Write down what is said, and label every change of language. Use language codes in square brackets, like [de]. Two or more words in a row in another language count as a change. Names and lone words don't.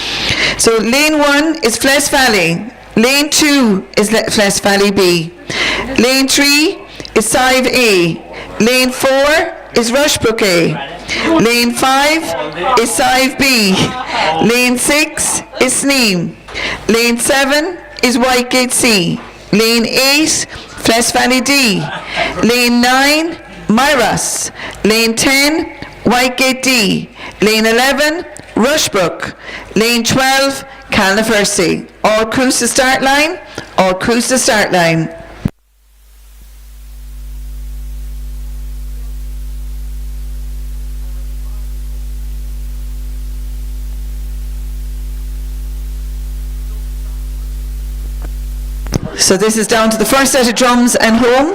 [en] So lane 1 is Fles Valley, lane 2 is Fles Valley B, lane 3 is Sive A, lane 4 is Rushbrook A, lane 5 is Sive B, lane 6 is Sneem, lane 7 is Whitegate C, lane 8 Fles Valley D, lane 9 Myras, lane 10 Whitegate D, lane 11 Rushbrook, lane 12 Calnafercy. All crews to start line, all crews to start line. So this is down to the first set of drums and home.